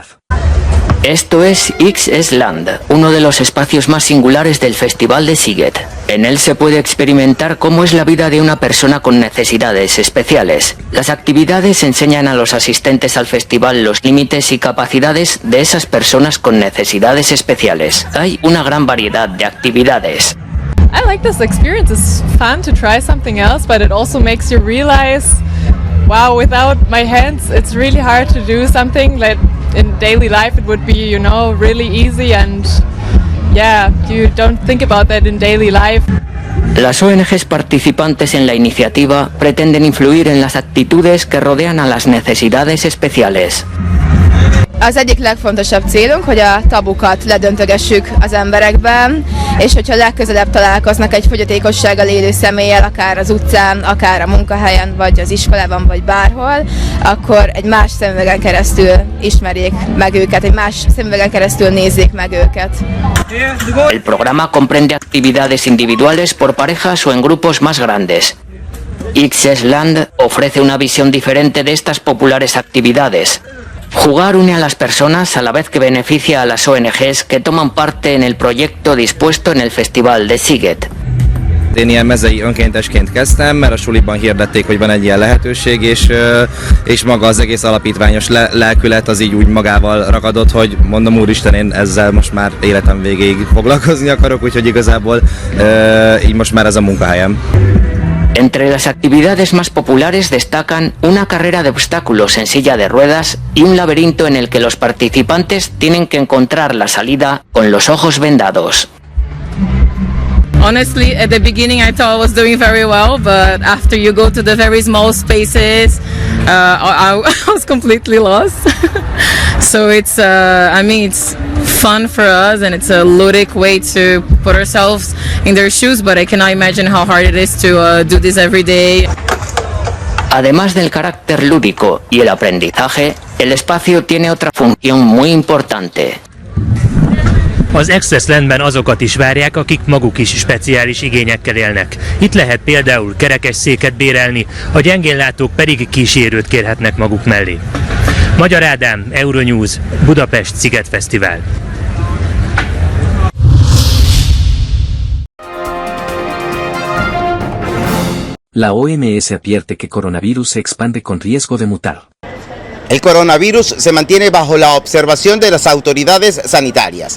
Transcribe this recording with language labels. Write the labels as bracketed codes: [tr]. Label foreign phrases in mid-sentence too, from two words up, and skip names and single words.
[es] Esto es X-Land, uno de los espacios más singulares del Festival de Sziget. En él se puede experimentar cómo es la vida de una persona con necesidades especiales. Las actividades enseñan a los asistentes al festival los límites y capacidades de esas personas con necesidades especiales. Hay una gran variedad de actividades. [en] I like this experience. It's fun to try something else, but it also makes you realize, wow, without my hands, it's really hard to do something like in daily life. It would be, really easy, and yeah, you don't think about that in daily life. [es] Las ONGs participantes en la iniciativa pretenden influir en las actitudes que rodean a las necesidades especiales. [hu] Az egyik legfontosabb célunk, hogy a tabukat ledöntögessük az emberekben, és hogyha legközelebb találkoznak egy fogyatékossággal élő személlyel, akár az utcán, akár a munkahelyen, vagy az iskolában, vagy bárhol, akkor egy más szemüvegen keresztül ismerjék meg őket, egy más szemüvegen keresztül nézzék meg őket. [es] El programa comprende actividades individuales por parejas o en grupos más grandes. Ixesland ofrece una visión diferente de estas populares actividades. Jugar une a las personas a la vez que beneficia a las ONGs que toman parte en el proyecto dispuesto en el Festival de Sziget. [hu] Én ilyen mezei önkéntesként kezdtem, mert a suliban hirdették, hogy van egy ilyen lehetőség, és maga az egész alapítványos lelkület az így úgy magával ragadott, hogy mondom, úristen, én ezzel most már életem végéig foglalkozni akarok, úgyhogy igazából így most már ez a munkahelyem. [es] Entre las actividades más populares destacan una carrera de obstáculos en silla de ruedas y un laberinto en el que los participantes tienen que encontrar la salida con los ojos vendados. [en] Honestly, at the beginning I thought I was doing very well, but after you go to the very small spaces, I was completely lost. So it's, it's fun for us and it's a ludic way to put ourselves in their shoes, but I cannot imagine how hard it is to do this every day. [es] Además del carácter lúdico y el aprendizaje, el espacio tiene otra función muy importante. [hu] Az Ixeslandben azokat is várják, akik maguk is speciális igényekkel élnek. Itt lehet például kerekesszéket bérelni, a gyengénlátók pedig kísérőt kérhetnek maguk mellé. Magyar Ádám, Euronews, Budapest Szigetfesztivál. [es] La OMS advierte que coronavirus se expande con riesgo de mutar. El coronavirus se mantiene bajo la observación de las autoridades sanitarias.